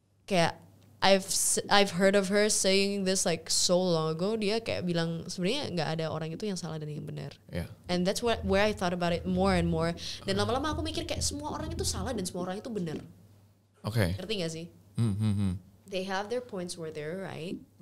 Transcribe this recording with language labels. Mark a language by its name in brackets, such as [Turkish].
[English] Kayak I've heard of her saying this like so long ago. [Indonesian] Dia kayak bilang sebenarnya nggak ada orang itu yang salah dan yang benar. [English] And that's where I thought about it more and more. [Indonesian] Dan lama-lama aku mikir kayak semua orang itu salah dan semua orang itu benar. Ngerti nggak sih? [English] They have their points where they're right.